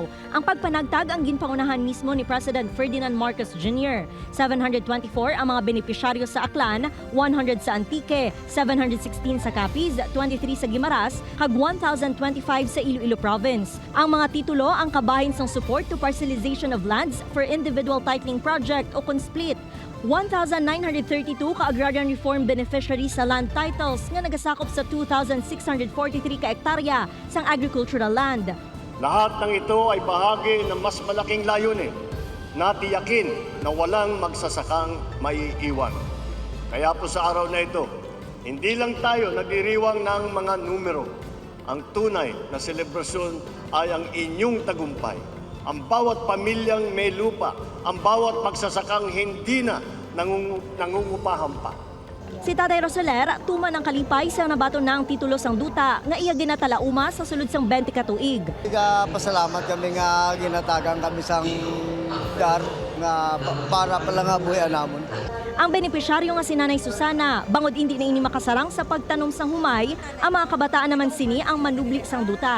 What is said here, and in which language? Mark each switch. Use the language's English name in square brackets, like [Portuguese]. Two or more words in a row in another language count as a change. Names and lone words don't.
[Hiligaynon] Ang pagpanagtag ang ginpangunahan mismo ni President Ferdinand Marcos Jr. 724 ang mga benepisyaryo sa Aklan, 100 sa Antique, 716 sa Capiz, 23 sa Guimaras, kag 1,025 sa Iloilo Province. Ang mga titulo ang kabahin sang [English] support to parcelization of lands for individual titling project [Hiligaynon] o split. 1,932 ka [English] agrarian reform beneficiaries [Hiligaynon] sa land titles nga nagasakop sa 2,643 ka hektarya sang [English] agricultural land. [Filipino] Lahat ng ito ay bahagi ng mas malaking layunin na tiyakin na walang magsasakang maiiwan. Kaya po sa araw na ito, hindi lang tayo nagdiriwang ng mga numero. Ang tunay na selebrasyon ay ang inyong tagumpay. Ang bawat pamilyang may lupa, ang bawat magsasakang hindi na nangungupahan pa. [Hiligaynon] Si Tatay Roseler, tuman ang kalipay sa nabaton na ang titulo sang duta nga iya ginatalauma sa sulod sang 20 ka tuig. Pasalamat kami nga ginatagan kami sang dar nga para pala nga buhay namon. Ang benepisyaryo nga si Nanay Susana, bangod [Filipino] hindi na [Hiligaynon] ini makasarang sa pagtanom sang humay, ang mga kabataan naman sini ang manubli sang duta.